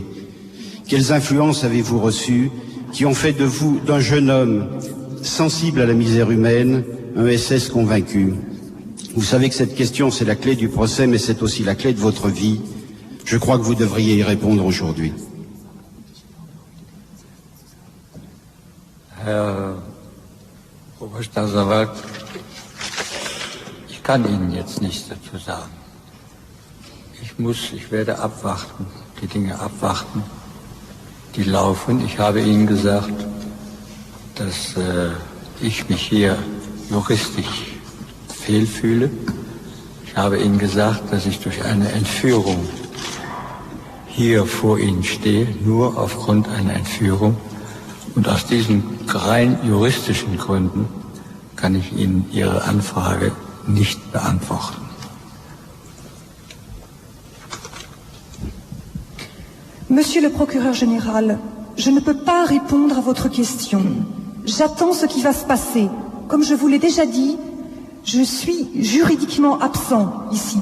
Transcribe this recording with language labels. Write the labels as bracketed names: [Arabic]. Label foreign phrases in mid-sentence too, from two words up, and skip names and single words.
[French] Quelles influences avez-vous reçues qui ont fait de vous, d'un jeune homme sensible à la misère humaine, un SS convaincu? Vous savez que cette question, c'est la clé du procès, mais c'est aussi la clé de votre vie. Je crois que vous devriez y répondre aujourd'hui. [German] Herr Oberstaatsanwalt, ich kann Ihnen jetzt nichts dazu sagen. Ich werde abwarten, die Dinge abwarten, die laufen. Ich habe Ihnen gesagt, dass ich mich hier juristisch fehlfühle. Ich habe Ihnen gesagt, dass ich durch eine Entführung hier vor Ihnen stehe, nur aufgrund einer Entführung. Und aus diesen rein juristischen Gründen kann ich Ihnen Ihre Anfrage nicht beantworten. [French] Monsieur le procureur général, je ne peux pas répondre à votre question. J'attends ce qui va se passer. Comme je vous l'ai déjà dit, je suis juridiquement absent ici.